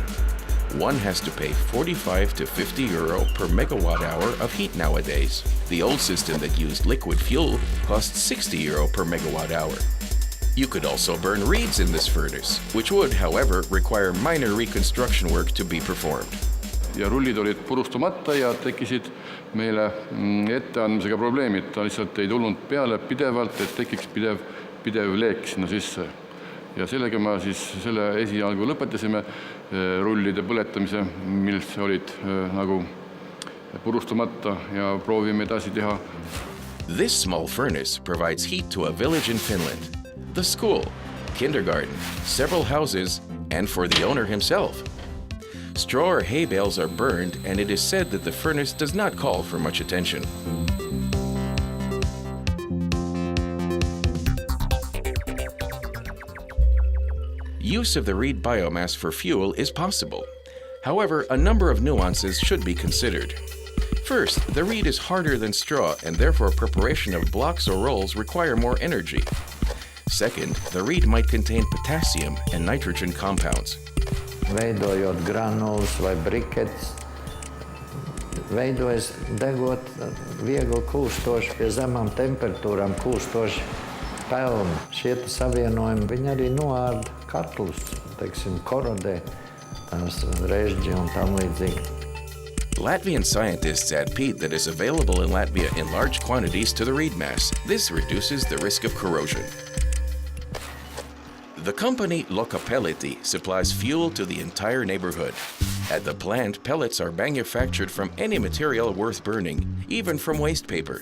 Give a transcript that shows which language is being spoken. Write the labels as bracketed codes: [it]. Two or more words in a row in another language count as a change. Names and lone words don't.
[en] One has to pay 45 to €50 per megawatt hour of heat nowadays. The old system that used liquid fuel cost €60 per megawatt hour. You could also burn reeds in this furnace, which would, however, require minor reconstruction work to be performed. [et] Ja rullid olid purustumata ja tekkisid meile etteandmisega probleemid. Ta lihtsalt ei tulnud peale pidevalt, et tekiks pidev leek sinna sisse. Ja sellega me siis selle esialgu lõpetasime rullide põletamise, mis olid nagu purustumata ja proovime edasi teha. [en] This small furnace provides heat to a village in Finland, the school, kindergarten, several houses, and for the owner himself. Straw or hay bales are burned, and it is said that the furnace does not call for much attention. Use of the reed biomass for fuel is possible. However, a number of nuances should be considered. First, the reed is harder than straw, and therefore preparation of blocks or rolls require more energy. Second, the reed might contain potassium and nitrogen compounds. [lv] veidojot granulas vai briketes. Veidojas degot viegli kūstoši, pie zemām temperatūrām kūstoši pelni. Šie savienojumi, viņi arī noārda katlus, teiksim, korodē, tās režģi un tam līdzīgi. [en] Latvian scientists add peat that is available in Latvia in large quantities to the reed mass. This reduces the risk of corrosion. The company Ruokobiomassan supplies fuel to the entire neighborhood. At the plant, pellets are manufactured from any material worth burning, even from waste paper.